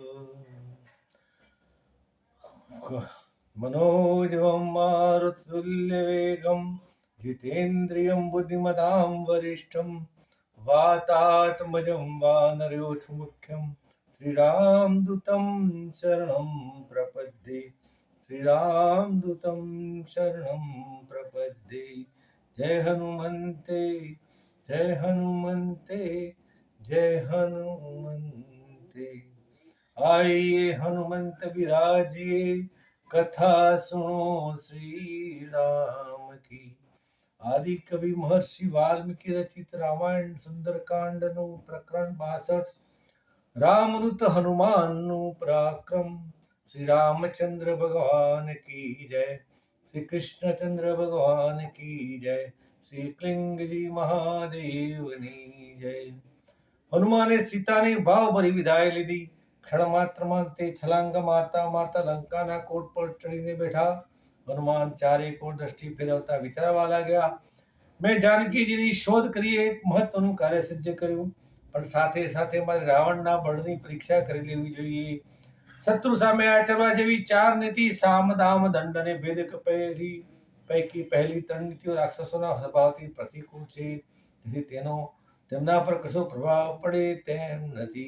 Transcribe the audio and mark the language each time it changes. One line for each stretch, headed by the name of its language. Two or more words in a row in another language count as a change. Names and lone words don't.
Sanskrit: मनोजवं मारुततुल्यवेगं जितेन्द्रियं बुद्धिमतां वरिष्ठं वातात्मजं वानरयोथमुख्यं श्रीरामदूतं शरणं प्रपद्ये। श्रीरामदूतं शरणं प्रपद्ये। जय हनुमन्ते जय हनुमन्ते जय हनुमन्ते।
Hindi: आइए हनुमंत विराजिए कथा सुनो श्री राम की।
Gujarati: આદિ કવિ મહર્ષિ વાલ્મીકિ રચિત રામાયણ સુંદરકાંડ નુ પ્રકરણ 62 રામદૂત હનુમાન નુ પરાક્રમ।
Hindi: श्री रामचंद्र भगवान की जय। श्री कृष्णचंद्र भगवान की जय।
Gujarati: શ્રી ક્લિંગજી મહાદેવની જય। હનુમાને સીતાને ભાવ ભરી વિદાય લીધી। ક્ષણ માત્ર મેં તે છલાંગ મારતા મારતા લંકાના કોટ પર ચઢીને બેઠા। હનુમાન ચારે કોર દૃષ્ટિ ફેરવતા વિચારવા લાગ્યા, મૈં જાનકીજીની શોધ કરી એક મહત્વનું કાર્ય સિદ્ધ કર્યું, પણ સાથે સાથે મારે રાવણના બળની પરીક્ષા કરી લેવી જોઈએ। શત્રુ સામે આચરવા જેવી ચાર નીતિ સામ દામ દંડ અને ભેદ પૈકી પહેલી ત્રણ નીતિઓ રાક્ષસોના સ્વભાવથી પ્રતિકૂળ છે, તેથી તેમના પર કશો પ્રભાવ પડે તેમ નથી।